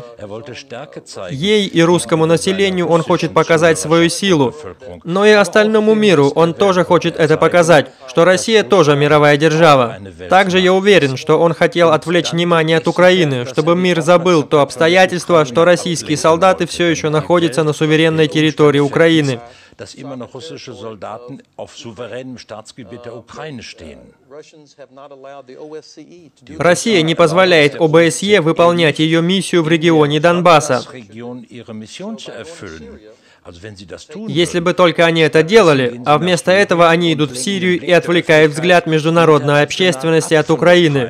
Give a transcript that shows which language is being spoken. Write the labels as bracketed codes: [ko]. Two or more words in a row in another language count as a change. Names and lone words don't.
[ru] Ей и русскому населению он хочет показать свою силу. Но и остальному миру он тоже хочет это показать, что Россия тоже мировая держава. Также я уверен, что он хотел отвлечь внимание от Украины, чтобы мир забыл то обстоятельство, что российские солдаты все еще находятся на суверенной территории Украины. [de] Dass immer noch russische Soldaten auf souveränem Staatsgebiet der Ukraine stehen. [ru] Россия не позволяет ОБСЕ выполнять ее миссию в регионе Донбасса. Если бы только они это делали, а вместо этого они идут в Сирию и отвлекают взгляд международной общественности от Украины.